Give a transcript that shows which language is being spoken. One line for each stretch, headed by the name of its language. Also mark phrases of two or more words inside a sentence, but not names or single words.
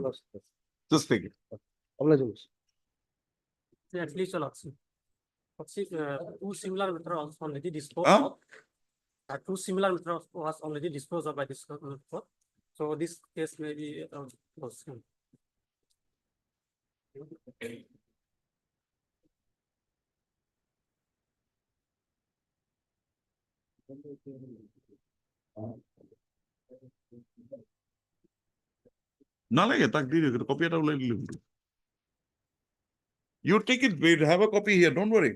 English: Lordship. Just take it. Oblige. At least a lot. Two similar methods already disposed Huh? of. Two similar methods was already disposed of by this court. So this case may be closed.
Assamese: নালাগে তাক দি দিও কপি এটা উলাই দিলে
English: You take it, wait, have a copy here, don't worry.